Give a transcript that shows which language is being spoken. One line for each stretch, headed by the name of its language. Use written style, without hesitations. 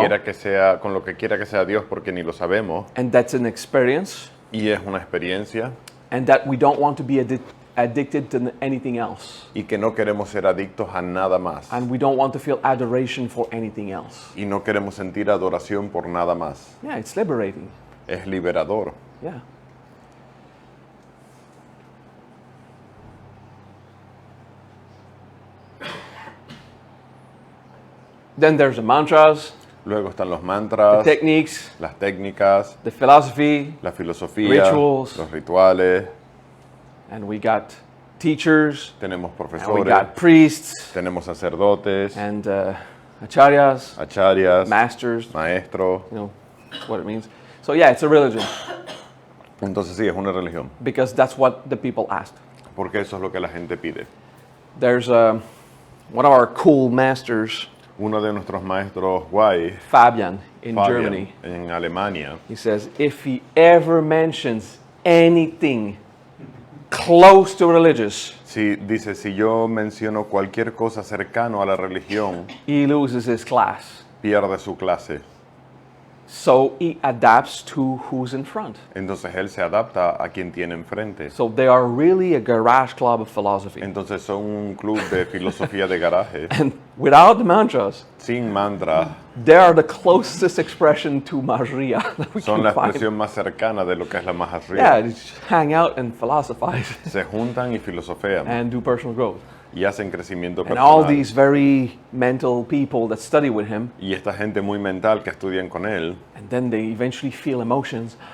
Spanish: quiera que sea, con lo que quiera que sea Dios porque ni lo sabemos.
English: and that's an experience,
Spanish: Y es una experiencia.
English: and that we don't want to be addicted to anything else,
Spanish: Y que no queremos ser adictos a nada más.
English: and we don't want to feel adoration for anything else.
Spanish: Y no queremos sentir adoración por nada más.
English: Yeah, it's liberating.
Spanish: Es liberador.
English: Yeah. Then there's the mantras,
Spanish: Luego están los
English: the
Spanish: mantras,
English: techniques,
Spanish: las técnicas,
English: the philosophy,
Spanish: la filosofía,
English: Rituals.
Spanish: los rituales.
English: and we got teachers,
Spanish: Tenemos
English: and we
Spanish: profesores,
English: got priests,
Spanish: tenemos sacerdotes,
English: and acharyas,
Spanish: acharyas,
English: masters,
Spanish: maestros.
English: you know, that's what it means. So yeah, it's a religion,
Spanish: Entonces sí, es una religión.
English: because that's what the people asked.
Spanish: Porque eso es lo que la gente pide.
English: There's one of our cool masters,
Spanish: Uno de nuestros maestros guay,
English: Fabian, in
Spanish: Fabian,
English: Germany.
Spanish: en Alemania,
English: He says, if he ever mentions anything close to religious,
Spanish: Si dice, si yo menciono cualquier cosa cercano a la religión,
English: he loses his class.
Spanish: pierde su clase.
English: So he adapts to who's in front.
Spanish: Entonces él se adapta a quien tiene enfrente.
English: So they are really a garage club of philosophy.
Spanish: Entonces son un club de filosofía de garaje,
English: And without the mantras,
Spanish: sin mantra.
English: they are the closest expression to Maria that we
Spanish: Son
English: can
Spanish: la
English: find.
Spanish: expresión más cercana de lo que es la
English: Yeah,
Spanish: Maharriya.
English: they just hang out and philosophize
Spanish: Se juntan y filosofean
English: and do personal growth.
Spanish: y hacen crecimiento
English: And all
Spanish: personal.
English: these very mental people that study with him,
Spanish: Y esta gente muy mental que estudian con él,
English: and then they eventually feel emotions.